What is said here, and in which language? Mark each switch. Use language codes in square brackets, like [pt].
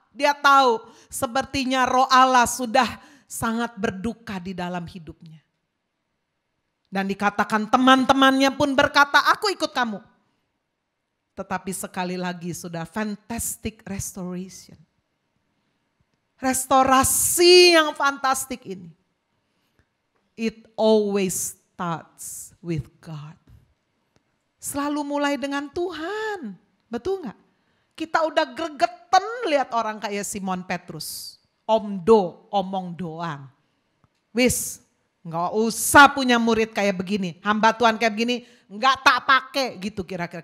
[id] Dia tahu sepertinya roh Allah sudah sangat berduka di dalam hidupnya. Dan dikatakan teman-temannya pun berkata, aku ikut kamu. Tetapi sekali lagi sudah [en] fantastic restoration. [id] Restorasi yang fantastik ini. [en] It always starts with God. [id] Selalu mulai dengan Tuhan. Betul gak? Kita udah gregetan lihat orang kayak Simon Petrus. Omong doang. Wis, gak usah punya murid kayak begini. Hamba Tuhan kayak begini, gak tak pakai gitu kira-kira.